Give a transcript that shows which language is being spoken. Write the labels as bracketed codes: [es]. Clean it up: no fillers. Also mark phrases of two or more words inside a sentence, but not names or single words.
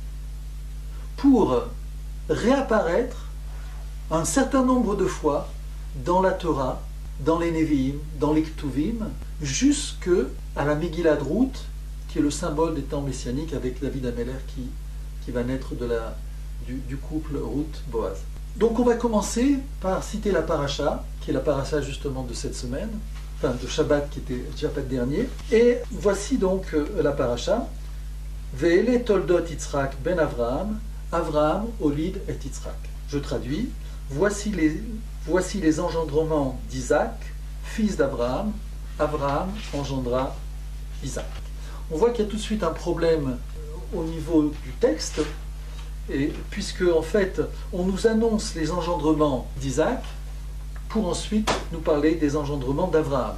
[fr] pour réapparaître un certain nombre de fois dans la Torah, dans les Nevi'im, dans les Ktuvim, jusque à la Megillat Ruth, qui est le symbole des temps messianiques avec David Ameller qui va naître du couple Ruth-Boaz. Donc on va commencer par citer la paracha, qui est la paracha justement de cette semaine, enfin de Shabbat qui était Shabbat dernier. Et voici donc la paracha. [he] Ve'ele toldot Yitzhak ben Avraham, Avraham olid et Yitzhak. [fr] Je traduis. Voici les engendrements d'Isaac, fils d'Abraham. Abraham engendra Isaac. On voit qu'il y a tout de suite un problème au niveau du texte, et puisque en fait on nous annonce les engendrements d'Isaac pour ensuite nous parler des engendrements d'Abraham.